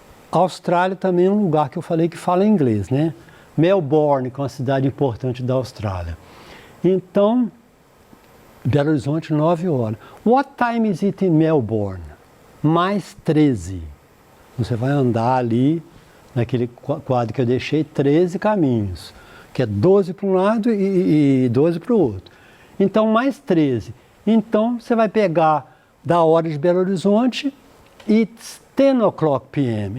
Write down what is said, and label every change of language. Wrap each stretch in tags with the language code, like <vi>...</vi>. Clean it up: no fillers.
<pt>Austrália também é um lugar que eu falei que fala inglês, né? Melbourne, que é uma cidade importante da Austrália. Então, Belo Horizonte, 9 horas.</pt> <en>What time is it in Melbourne?</en> <pt>Mais 13. Você vai andar ali, naquele quadro que eu deixei, 13 caminhos, que é 12 para um lado e 12 para o outro. Então, mais 13. Então, você vai pegar da hora de Belo Horizonte,</pt> <en>it's 10 o'clock p.m.</en>